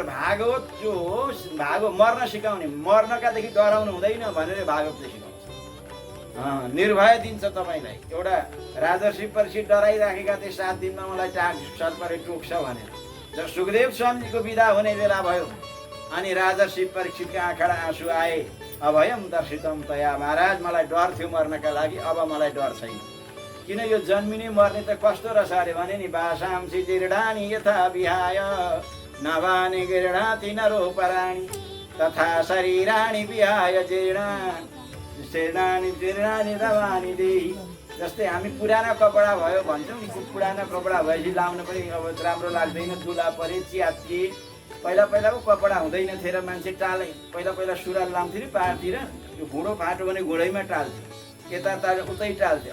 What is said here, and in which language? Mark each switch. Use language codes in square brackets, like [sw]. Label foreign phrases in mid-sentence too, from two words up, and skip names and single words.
[ne] भागवत जो हो मर्न सिकाउने, मर्नकादेखि डराउनु हुँदैन भनेर भागवतले सिकाउँछ। निर्भय दिन्छ तपाईँलाई। एउटा राजर्षि परीक्षित डराइराखेका थिए, 7 दिनमा मलाई सर्पले टोक्छ भनेर। जब सुखदेव स्वामीको बिदा हुने बेला भयो अनि राजर्षि परीक्षितका आँखाबाट आँसु आए। [sa] अभयम दर्शितम तया, [ne] महाराज मलाई डर थियो मर्नका लागि, अब मलाई डर छैन। किन? यो जन्मिने मर्ने त कस्तो रहेछ अरे भने नि, [sa] भाषांसी जीर्णानि यथा विहाय नवानि गृह्णाति नरो पराणि तथा शरीराणि विहाय जीर्णानि जीर्णानि रवानि देहि। [ne] जस्तै हामी पुरानो कपडा भयो भन्छौँ नि, पुरानो कपडा भएपछि लाउन पनि अब राम्रो लाग्दैन, धुला परे च्यातिए। पहिलाको कपडा हुँदैन थियो र मान्छे टाले, पहिला सुरुवाल लाउँथ्यो नि पाहाडतिर, यो घुँडो फाटो भने घुँडैमा टाल्थ्यो, यता उतै टाल्थ्यो।